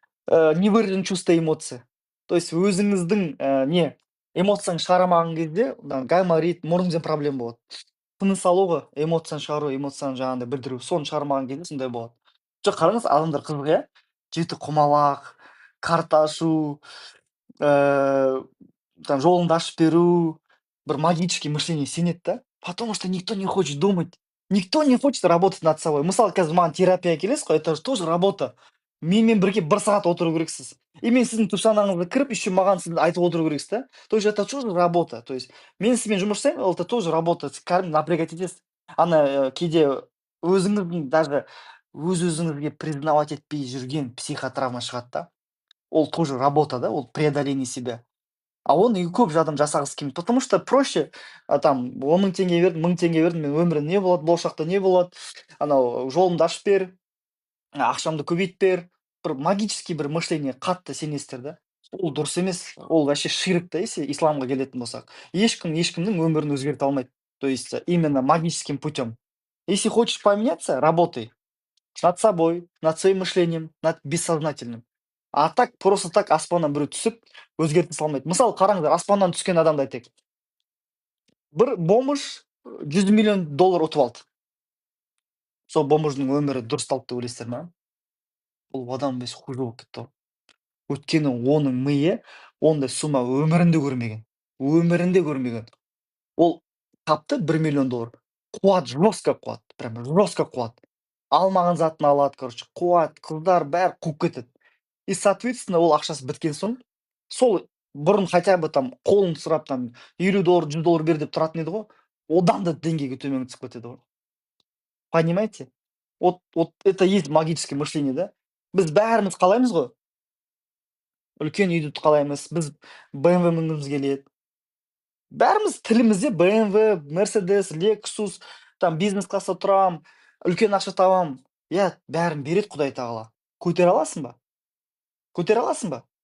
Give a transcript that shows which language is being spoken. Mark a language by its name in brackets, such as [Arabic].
[Russian] Невыраженное чувство эмоция. То есть [Kazakh] өзіңіздің не эмоцияны шығарамаған кезде гайморит, мұрныңызда проблема болады. Тыныс алуға, эмоцияны шығару, эмоцияны жаңағындай білдіру, соны шығармаған кезде сондай болады. Жоқ, қараңыз, адамдар қызық, иә? Жеті құмалақ, карта ашу, там жолыңды ашып беру, бір магический мышление сенеді да. [Russian] Потому что никто не хочет думать. Никто не хочет работать над собой. [Kazakh] Мысалы, қазір маған терапияға келесіз ғой, [Russian] это же тоже работа. [Kazakh] Менімен бірге бір сағат отыру керексіз. И мен сіздің түпсанаңызға кіріп, еще маған сіз айтып отыру керексіз да. [Russian] То есть это тоже работа. То есть [Kazakh] мен сізбен жұмыс жасаймын, ол [Russian] это тоже работа. [Kazakh] Сіз кәдімгі напрягать етесіз. Ана кейде өзіңіздің даже өз-өзіңізге признавать етпей жүрген психотравма шығады да. [Russian] Ол тоже работа, да, ол преодоление себя. [Kazakh] А оны көп адам жасағысы келмейді. [Russian] Потому что проще, [Kazakh] там 10 000 теңге бердім, 1000 теңге бердім, мен өмірім не болады, болашақта не болады, анау жолымды ашып бер, ақшамды көбейт бер. Бір магический бір мышление қатты сенесіздер да. Ол дұрыс емес, ол вообще ширк та, [Russian] если [Kazakh] исламға келетін болсақ. Ешкім ешкімнің өмірін өзгерте алмайды. [Russian] То есть именно магическим путем. Если хочешь поменяться, работай. Над собой, над своим мышлением, над бессознательным. А так, просто так [Kazakh] аспаннан біреу түсіп, өзгерте салмайды. Мысалы, қараңыздар, аспаннан түскен адамды айтайық. Бір бомж $100 миллион ұтып алды. Сол бомждың өмірі дұрысталды деп ойлайсыздар ма? Ол адам емес хуже болып кетті ғой. Өйткені оның миы ондай сумма өмірінде көрмеген. Өмірінде көрмеген. Ол тапты $1 миллион. Қуат, жестко қуат, прям жестко қуат. Алмаған затын алады, короче, қуат, қыздар бәрі қуып кетеді. [Russian] И, соответственно, [Kazakh] ол ақшасы біткен соң, сол бұрын хотя бы там қолын сұрап там $50, $100 бер деп тұратын еді ғой, одан да деңгейге төмен түсіп кетеді ғой. [Russian] Понимаете? Вот это есть магическое мышление, да? [Kazakh] Біз бәріміз қалаймыз ғой, үлкен үйді қалаймыз, біз BMW мінгіміз келеді. Бәріміз тілімізде BMW, Mercedes, Lexus, там бизнес класста тұрамын, үлкен ақша табамын. Иә, бәрін береді Құдай тағала. Көтере аласың ба? Көтере аласың ба?